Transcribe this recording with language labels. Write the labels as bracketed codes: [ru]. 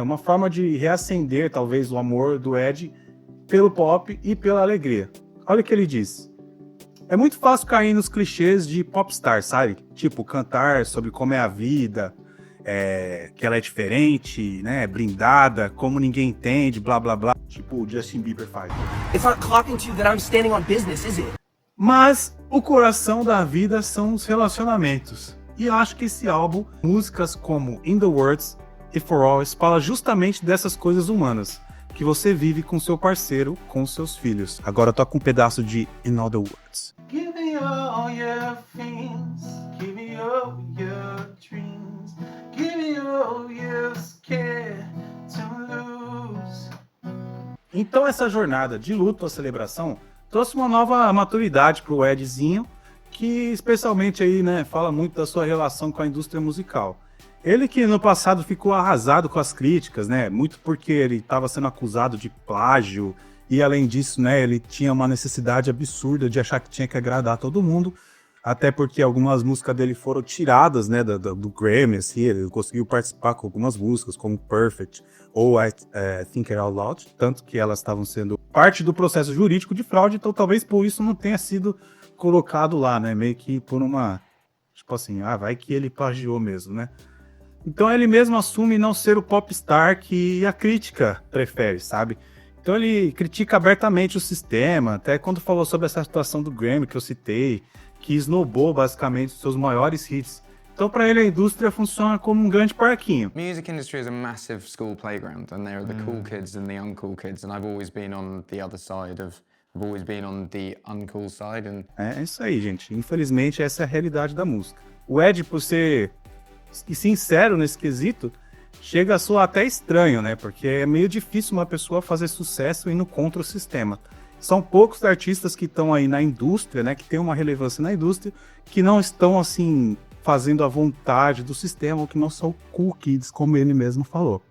[pt] Uma forma de reacender, talvez, o amor do Ed pelo pop e pela alegria. Olha o que ele diz. É muito fácil cair nos clichês de popstar, sabe? Tipo, cantar sobre como é a vida, que ela é diferente, né? Blindada, como ninguém entende, blá blá blá. Tipo o Justin Bieber faz. [en] It's not clocking to you that I'm standing on business, is it? [pt] Mas o coração da vida são os relacionamentos. E eu acho que esse álbum, músicas como In The Words e For Always, fala justamente dessas coisas humanas que você vive com seu parceiro, com seus filhos. Agora toca um pedaço de In Other Words. [en] Give me all your things, give me all your dreams, give me all you're scared to lose. [pt] Então essa jornada de luto à celebração trouxe uma nova maturidade pro Edzinho, que especialmente aí, né, fala muito da sua relação com a indústria musical. Ele que no passado ficou arrasado com as críticas, né? Muito porque ele estava sendo acusado de plágio e além disso, né, ele tinha uma necessidade absurda de achar que tinha que agradar todo mundo, até porque algumas músicas dele foram tiradas, né, do Grammy, assim, ele conseguiu participar com algumas músicas, como Perfect ou Think It Out Loud, tanto que elas estavam sendo parte do processo jurídico de fraude, então talvez por isso não tenha sido colocado lá, né, meio que por uma, tipo assim, vai que ele plagiou mesmo, né. Então ele mesmo assume não ser o popstar que a crítica prefere, sabe? Então ele critica abertamente o sistema, até quando falou sobre essa situação do Grammy que eu citei, que esnobou basicamente os seus maiores hits. Então para ele a indústria funciona como um grande parquinho. [en] Music industry is a massive school playground, and there are the cool kids and the uncool kids, and I've always been on the other side of, I've always been on the uncool side. And [pt] É isso aí, gente. Infelizmente essa é a realidade da música. O Ed, por ser sincero nesse quesito, chega a soar até estranho, né? Porque é meio difícil uma pessoa fazer sucesso indo contra o sistema. São poucos artistas que estão aí na indústria, né? Que tem uma relevância na indústria, que não estão, assim, fazendo a vontade do sistema, ou que não são cool kids, como ele mesmo falou.